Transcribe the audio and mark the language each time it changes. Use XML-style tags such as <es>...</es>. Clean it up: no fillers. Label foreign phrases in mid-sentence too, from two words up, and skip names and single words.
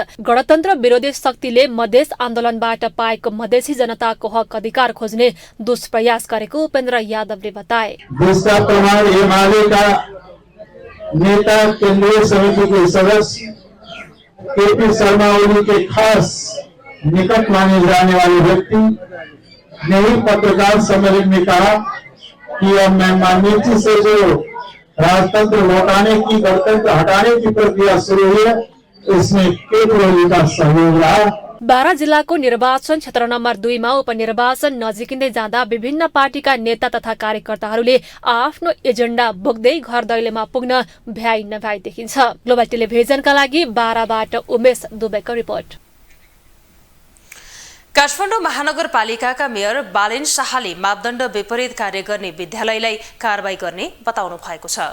<ne>गणतन्त्र विरोधी शक्तिले मधेस आन्दोलनबाट पाएको मधेसी जनताको हक अधिकार खोज्ने दुष्प्रयास गरेको उपेन्द्र यादवले बताए।</ne> <hi>नेता, केंद्रीय समिति के सदस्य केपी शर्मा ओली के खास निकट माने जाने वाले व्यक्ति ने ही पत्रकार सम्मेलन में कहा कि अब मैग्नीची से जो राजतंत्र लौटाने की, गणतंत्र हटाने की प्रक्रिया शुरू हुई है, इसमें केपी ओली का सहयोग रहा।</hi> <ne>बारा जिल्लाको निर्वाचन क्षेत्र नम्बर 2 मा उपनिर्वाचन नजिकिँदै जाँदा विभिन्न पार्टीका नेता तथा कार्यकर्ताहरूले आफ्नो एजेन्डा बोक्दै घर दैलोमा पुग्न भ्याइ नभ्याइ देखिन्छ। ग्लोबल टेलिभिजनका लागि बाराबाट उमेश दुबेको रिपोर्ट। काठमाडौँ महानगरपालिकाका मेयर बालेन शाहले मापदण्ड विपरीत कार्य गर्ने विद्यालयलाई कारबाही गर्ने बताउनु भएको छ।</ne>